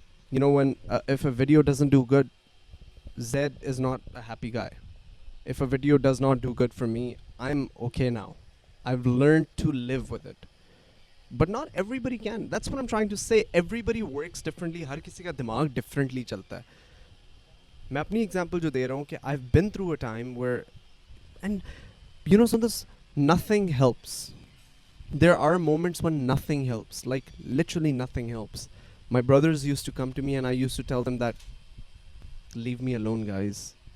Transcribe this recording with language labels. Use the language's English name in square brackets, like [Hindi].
[English] You know, when if a video doesn't do good, Zaid is not a happy guy. If a video does not do good for me, I'm okay now. I've learned to live with it. But not everybody can. That's what I'm trying to say. Everybody works differently. [Urdu] ہر کسی کا دماغ differently چلتا ہے. میں اپنی example جو دے رہا ہوں کہ [English] I've been through a time where, and you know, so this nothing helps. There are moments when nothing helps. Like literally nothing helps. My brothers used to come to me and I used to tell them that leave me alone, guys.